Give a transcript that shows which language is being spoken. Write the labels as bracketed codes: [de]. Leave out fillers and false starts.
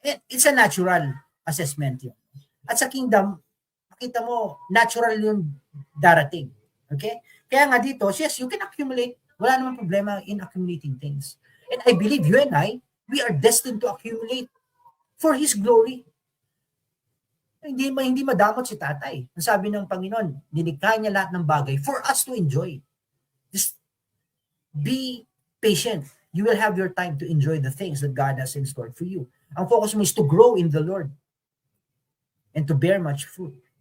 [en] It's a natural assessment [tl] yun. At sa kingdom, makita mo, natural yung darating. Okay? Kaya nga dito, [en] yes, you can accumulate. [tl] Wala namang problema [en] in accumulating things. And I believe you and I, we are destined to accumulate for His glory. [tl] Hindi madamot si tatay. Ang sabi ng Panginoon, nilikha niya lahat ng bagay [en] for us to enjoy. Just be patient. You will have your time to enjoy the things that God has in store for you. [tl] Ang focus mo [en] is to grow in the Lord and to bear much fruit.